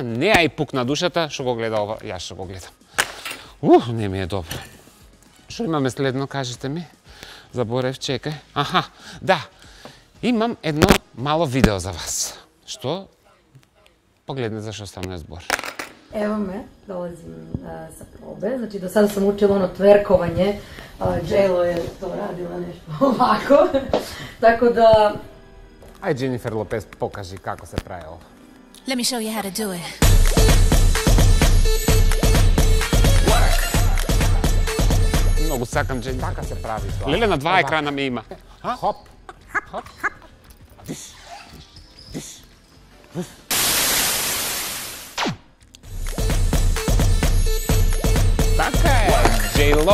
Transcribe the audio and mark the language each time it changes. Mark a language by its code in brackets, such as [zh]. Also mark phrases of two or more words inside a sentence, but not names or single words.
[mk] Неа и пукна душата, што го гледа ова, јас што го гледам. Не ми е добро. Што имаме следно, кажете ми? Заборев, чекај. Аха, да. Имам едно мало видео за вас. Што? Погледнете за што станува збор. [sr] Ево ме, долазим sa probe. Znači, do sada sam učila ono tverkovanje. J-Lo je to radila nešto ovako. Tako da... [mk] Ај, Дженифер Лопес, покажи како се прави ова. [en] Let me show you how to do it. [mk] Многу сакам Дженифер. Така се прави тоа. Леле, на два екрана ме има. Хоп. Хоп. Диш. Диш. Така е, J-Lo.